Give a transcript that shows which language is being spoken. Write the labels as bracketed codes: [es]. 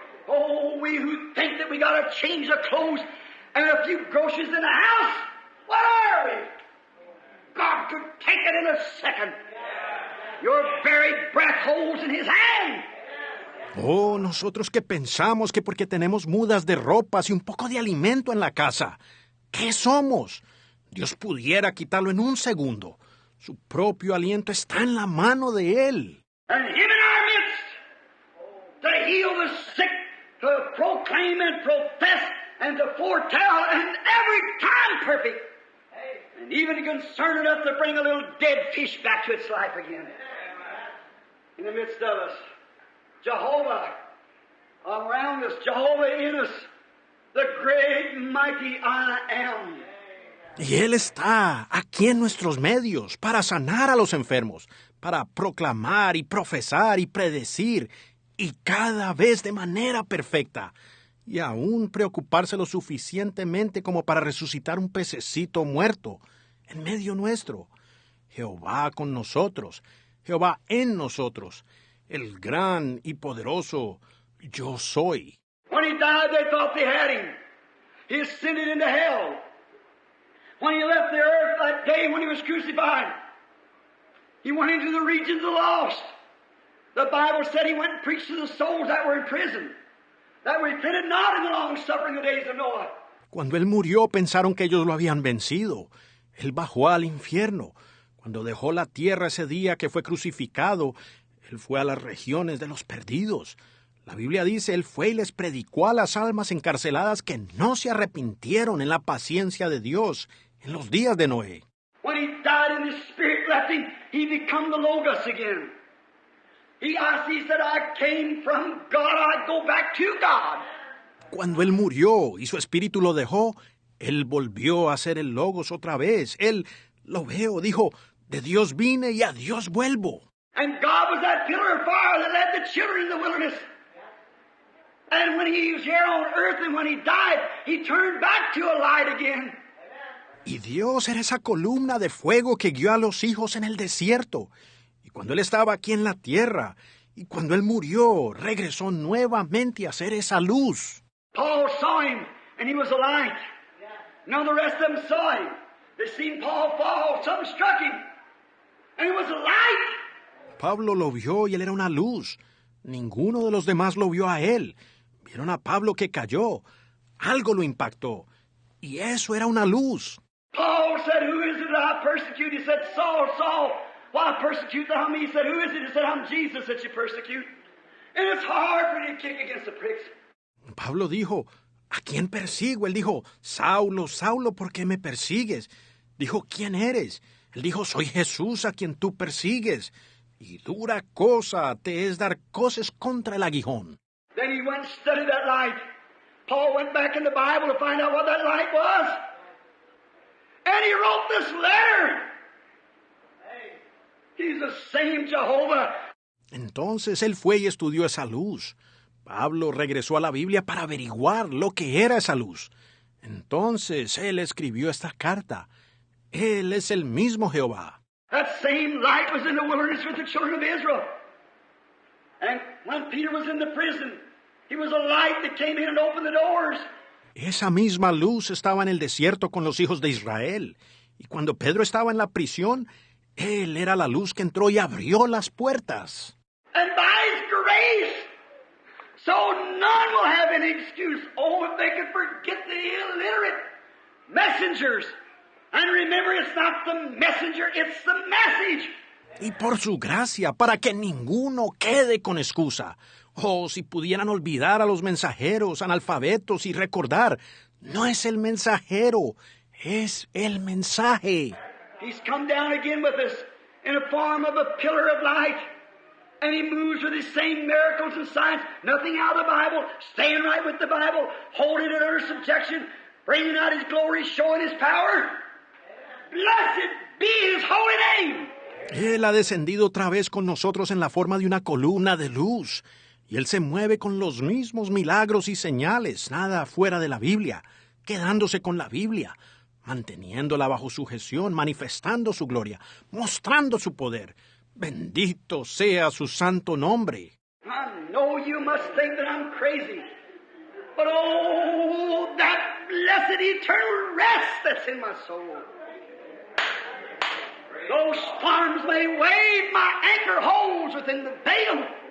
[en] Oh, we who think that we got to change the clothes and a few groceries in the house, what are we? God could take it in a second. Your very breath holds in His hand. [es] Oh, nosotros que pensamos que porque tenemos mudas de ropas y un poco de alimento en la casa, ¿qué somos? Dios pudiera quitarlo en un segundo. Su propio aliento está en la mano de Él. [en] And Him in our midst to heal the sick, to proclaim and profess and to foretell, and every time perfect. And even concerned enough to bring a little dead fish back to its life again. In the midst of us. Jehovah around us, Jehovah in us, the great mighty I am. [es] Y Él está aquí en nuestros medios para sanar a los enfermos, para proclamar y profesar y predecir, y cada vez de manera perfecta, y aún preocuparse lo suficientemente como para resucitar un pececito muerto en medio nuestro. Jehová con nosotros, Jehová en nosotros, el gran y poderoso Yo Soy. [en] When He died, they thought they had Him. He ascended into hell. When He left the earth that day when He was crucified, He went into the regions of the lost. The Bible said He went and preached to the souls that were in prison, that repented not in the long suffering of the days of Noah. [es] Cuando Él murió, pensaron que ellos lo habían vencido. Él bajó al infierno. Cuando dejó la tierra ese día que fue crucificado, Él fue a las regiones de los perdidos, La Biblia dice, Él fue y les predicó a las almas encarceladas que no se arrepintieron en la paciencia de Dios en los días de Noé. [en] When he died and his spirit left him, he become the Logos again. He said, I came from God, I go back to God. [es] Cuando Él murió y su espíritu lo dejó, Él volvió a ser el Logos otra vez. Él, lo veo, dijo, de Dios vine y a Dios vuelvo. [en] And God was that pillar of fire that led the children in the wilderness. And when he was here on earth and when he died, he turned back to a light again. [es] Y Dios era esa columna de fuego que guió a los hijos en el desierto. Y cuando Él estaba aquí en la tierra, y cuando Él murió, regresó nuevamente a ser esa luz. [en] Paul saw him, and he was a light. None of the rest of them saw him. They seen Paul fall, something struck him, and he was a light. [es] Pablo lo vio y él era una luz. Ninguno de los demás lo vio a él. Vieron a Pablo que cayó. Algo lo impactó. Y eso era una luz. [en] Paul said, who is it that I persecute? He said, Saul, Saul, why persecute thou me? He said, who is it? He said, I'm Jesus that you persecute. And it's hard for you to kick against the pricks. [es] Pablo dijo, ¿a quién persigo? Él dijo, Saulo, Saulo, ¿por qué me persigues? Dijo, ¿quién eres? Él dijo, soy Jesús a quien tú persigues. Y dura cosa te es dar coces contra el aguijón. [en] Then he went and studied that light. Paul went back in the Bible to find out what that light was. And he wrote this letter. He's the same Jehovah. [es] Entonces él fue y estudió esa luz. Pablo regresó a la Biblia para averiguar lo que era esa luz. Entonces él escribió esta carta. Él es el mismo Jehová. [en] That same light was in the wilderness with the children of Israel. And when Peter was in the prison, he was a light that came in and opened the doors. [es] Esa misma luz estaba en el desierto con los hijos de Israel. Y cuando Pedro estaba en la prisión, él era la luz que entró y abrió las puertas. [en] And by his grace, so none will have any excuse. Oh, if they could forget the illiterate messengers. And remember, it's not the messenger, it's the message. [es] Y por su gracia, para que ninguno quede con excusa. Oh, si pudieran olvidar a los mensajeros, analfabetos y recordar, no es el mensajero, es el mensaje. [en] He's come down again with us in the form of a pillar of light. And he moves with his same miracles and signs, nothing out of the Bible, staying right with the Bible, holding it under subjection, bringing out his glory, showing his power. Blessed be his holy name. [es] Él ha descendido otra vez con nosotros en la forma de una columna de luz. Y Él se mueve con los mismos milagros y señales, nada fuera de la Biblia, quedándose con la Biblia, manteniéndola bajo sujeción, manifestando su gloria, mostrando su poder. Bendito sea su santo nombre. [en] I know you must think that I'm crazy, but oh, that blessed eternal rest that's in my soul. Those storms may wave, my anchor holds within the veil.